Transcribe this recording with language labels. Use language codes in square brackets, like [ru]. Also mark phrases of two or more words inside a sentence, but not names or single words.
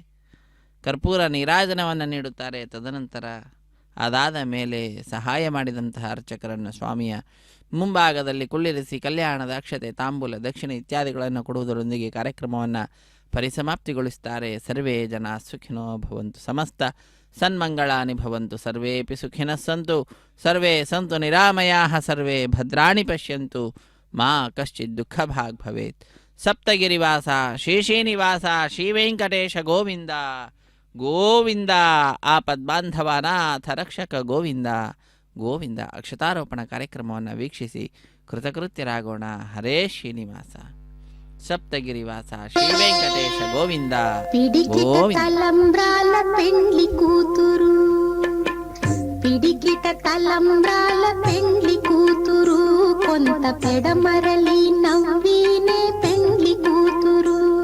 [kn] ಕರ್ಪೂರ ನೀರಾಜನವನ್ನು ನೀಡುತ್ತಾರೆ. ತದನಂತರ ಅದಾದ ಮೇಲೆ ಸಹಾಯ ಮಾಡಿದಂತಹ ಅರ್ಚಕರನ್ನು ಸ್ವಾಮಿಯ ಮುಂಭಾಗದಲ್ಲಿ ಕುಳ್ಳಿರಿಸಿ ಕಲ್ಯಾಣದ ಅಕ್ಷತೆ, ತಾಂಬೂಲ, ದಕ್ಷಿಣೆ ಇತ್ಯಾದಿಗಳನ್ನು ಕೊಡುವುದರೊಂದಿಗೆ ಕಾರ್ಯಕ್ರಮವನ್ನು ಪರಿಸಮಾಪ್ತಿಗೊಳಿಸುತ್ತಾರೆ. [sa] ಸರ್ವೇ ಜನ ಸುಖಿನೋ ಭವಂತು, ಸಮಸ್ತ ಸನ್ಮಂಗಳಾನಿ ಭವಂತು, ಸರ್ವೇಪಿ ಸುಖಿನಃ ಸಂತು, ಸರ್ವೇ ಸಂತು ನಿರಾಮಯಾಃ, ಸರ್ವೇ ಭದ್ರಾಣಿ ಪಶ್ಯಂತು, ಮಾ ಕಶ್ಚಿತ್ ದುಃಖ ಭಾಗ್ ಭವೇತ್. [kn] ಸಪ್ತಗಿರಿವಾಸ ಶ್ರೀ ಶ್ರೀನಿವಾಸ ಶ್ರೀ ವೆಂಕಟೇಶ ಗೋವಿಂದ ಗೋವಿಂದ. ಆಪದ್ಬಾಂಧವನಾಥ ರಕ್ಷಕ ಗೋವಿಂದ ಗೋವಿಂದ. ಅಕ್ಷತಾರೋಪಣ ಕಾರ್ಯಕ್ರಮವನ್ನು ವೀಕ್ಷಿಸಿ ಕೃತಕೃತ್ಯರಾಗೋಣ. ಹರೇ ಶ್ರೀನಿವಾಸ. [te] సప్తగిరివాస శ్రీ వెంకటేశ గోవింద పిడికిట తలంబ్రాల పెండ్లి కూతురు, పిడికిట తలంబ్రాల పెండ్లి కూతురు, కొంత పెడమరలి నవ్వినే పెండ్లి కూతురు.